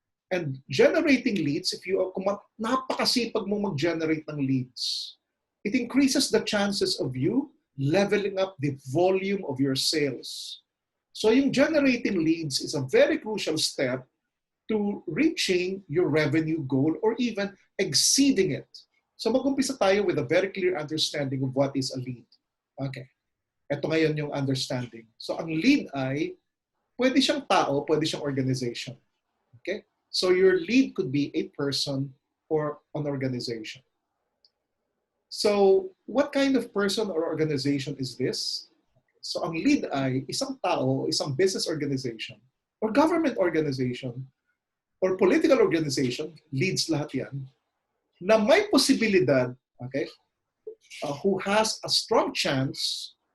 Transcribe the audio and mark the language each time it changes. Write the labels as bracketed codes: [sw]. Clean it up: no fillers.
[en] And generating leads, [tl] kung napakasipag mong mag-generate ng leads, [en] it increases the chances of you leveling up the volume of your sales. So yung generating leads is a very crucial step to reaching your revenue goal or even exceeding it. So [tl] mag-umpisa tayo [en] with a very clear understanding of what is a lead. [tl] Okay. Ito ngayon yung understanding. So ang lead ay pwede siyang tao, pwede siyang organization. Okay? [en] So your lead could be a person or an organization. So what kind of person or organization is this? [tl] So ang lead ay isang tao, isang business organization or government organization or political organization, leads lahat yan, na may posibilidad, okay, [en] who has a strong chance